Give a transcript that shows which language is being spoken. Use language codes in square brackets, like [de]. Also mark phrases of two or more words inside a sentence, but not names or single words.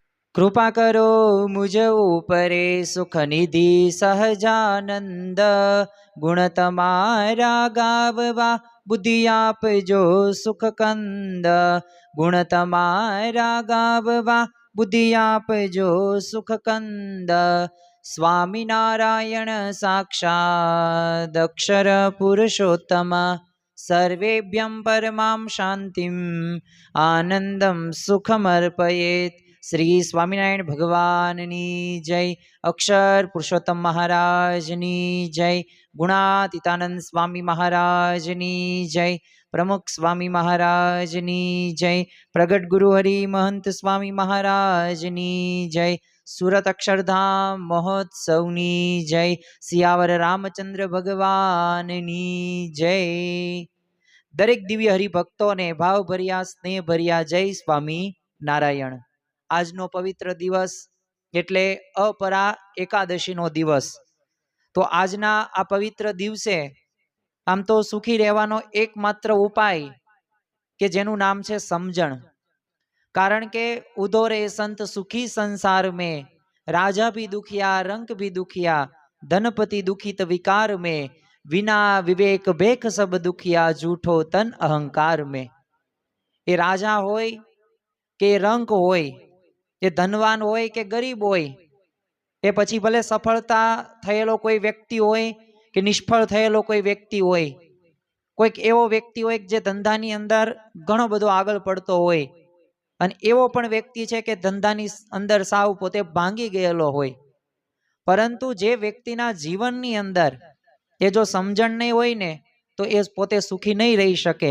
[hi] कृपा करो मुझ ऊपरे सुख निधि सहजानंद। [gu] ગુણ તમારા ગાવવા બુદ્ધિ આપ જો સુખ કંદ। ગુણ તમારા ગાવવા બુદ્ધિ આપ જો સુખ કંદ। [sa] स्वामी नारायण साक्षात् अक्षर पुरुषोत्तम। सर्वेभ्यं परमां शांतिं आनंदं सुखमर्पयेत्। [gu] શ્રી સ્વામિનારાયણ ભગવાનની જય। અક્ષર પુરુષોત્તમ મહારાજની જય। ગુણાતીતાનંદ સ્વામી મહારાજની જય। પ્રમુખ સ્વામી મહારાજની જય। પ્રગટ ગુરુ હરિ મહંત સ્વામી મહારાજની જય। સૂરત અક્ષરધામ મહોત્સવની જય। સિયાવર રામચંદ્ર ભગવાનની જય। દરેક દિવ્ય હરિભક્તો ને ભાવભર્યા સ્નેહભર્યા જય સ્વામી નારાયણ। આજનો પવિત્ર દિવસ એટલે અપરા એકાદશીનો દિવસ। તો આજના આ પવિત્ર દિવસે આમ તો સુખી રહેવાનો એકમાત્ર ઉપાય કે જેનું નામ છે સમજણ। કારણ કે [hi] उधो रे संत सुखी संसार में, राजा भी दुखिया रंक भी दुखिया, धनपति दुखित विकार में, विना विवेक बेख सब दुखिया, झूठो तन अहंकार में। [gu] એ રાજા હોય કે રંક હોય, એ ધનવાન હોય કે ગરીબ હોય, એ પછી ભલે સફળતા થયેલો કોઈ વ્યક્તિ હોય કે નિષ્ફળ થયેલો કોઈ વ્યક્તિ હોય, કોઈક એવો વ્યક્તિ હોય જે ધંધાની અંદર ઘણો બધો આગળ પડતો હોય અને એવો પણ વ્યક્તિ છે કે ધંધાની અંદર સાવ પોતે ભાંગી ગયેલો હોય, પરંતુ જે વ્યક્તિના જીવનની અંદર એ જો સમજણ નહીં હોય ને તો એ પોતે સુખી નહીં રહી શકે।